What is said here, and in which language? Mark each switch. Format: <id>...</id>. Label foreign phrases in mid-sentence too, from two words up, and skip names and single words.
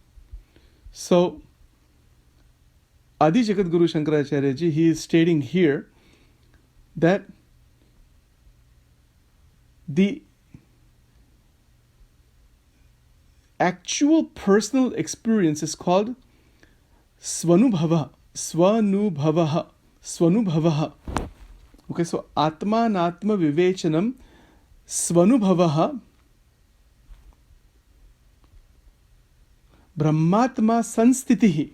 <en>So, Adi Jagadguru Shankaracharya ji, he is stating here that the actual personal experience is called Swanubhava. Okay, so</en> <sa>आत्मानात्म विवेकचूडामणि स्वानुभव ब्रह्मात्म संस्थितिः.</sa>